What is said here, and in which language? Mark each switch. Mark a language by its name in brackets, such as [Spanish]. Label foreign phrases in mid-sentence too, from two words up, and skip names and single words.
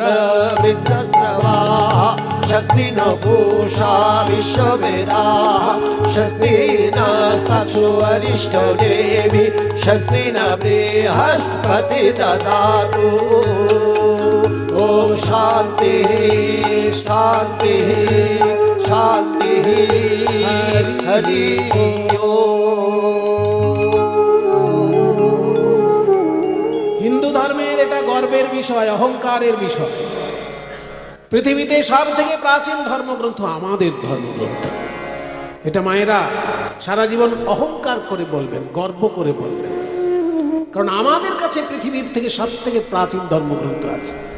[Sanskrit] मित्रस्रवाः स्वस्ति न पूषा विश्ववेदाः स्वस्ति नस्ताक्षो अरिष्टनेमि स्वस्ति न बृहस्पति ददातु ओम शांति शांति शांति हरि [Bangla] হিন্দু ধর্মের এটা গর্বের বিষয়, অহংকারের বিষয়। পৃথিবীতে সব থেকে প্রাচীন ধর্মগ্রন্থ আমাদের ধর্মগ্রন্থ। এটা মায়েরা সারা জীবন অহংকার করে বলবেন, গর্ব করে বলবেন, কারণ আমাদের কাছে পৃথিবীর থেকে সব থেকে প্রাচীন ধর্মগ্রন্থ আছে।